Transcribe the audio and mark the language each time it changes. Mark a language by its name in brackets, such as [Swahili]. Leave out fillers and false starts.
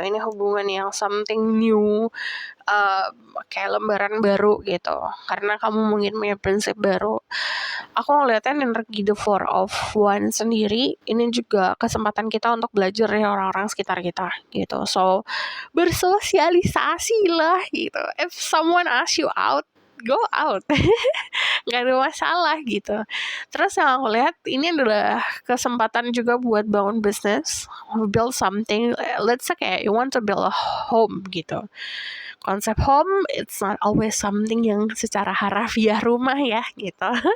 [Indonesian] Ini hubungan yang [English] something new, [Indonesian] kayak lembaran baru gitu. Karena kamu mungkin punya prinsip baru. Aku ngeliatnya energi the 4 of Wands sendiri, ini juga kesempatan kita untuk belajar dari orang-orang sekitar kita gitu. So bersosialisasi lah gitu. [English] If someone ask you out, go out. [Indonesian] Gak ada masalah gitu. Terus yang aku lihat ini adalah kesempatan juga buat bangun bisnis, [English] build something. Let's say [Indonesian] kayak [English] you want to build a home [Indonesian] gitu. Konsep [English] home, it's not always something [Indonesian] yang secara harafiah rumah ya gitu.